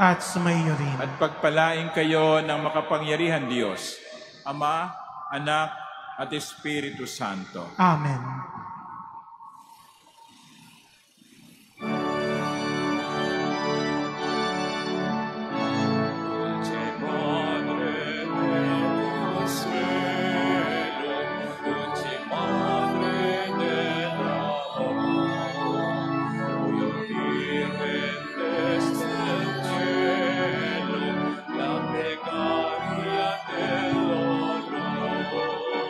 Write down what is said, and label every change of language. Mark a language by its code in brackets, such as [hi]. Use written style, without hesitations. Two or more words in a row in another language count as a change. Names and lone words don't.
[tl] At sumaiyo rin. at pagpalain kayo ng makapangyarihan Diyos, Ama, Anak, at Espiritu Santo. Amen. [es] Dulce Madre del cielo, dulce Madre dell'amor, Virgen desde el cielo, la plegaria del dolor.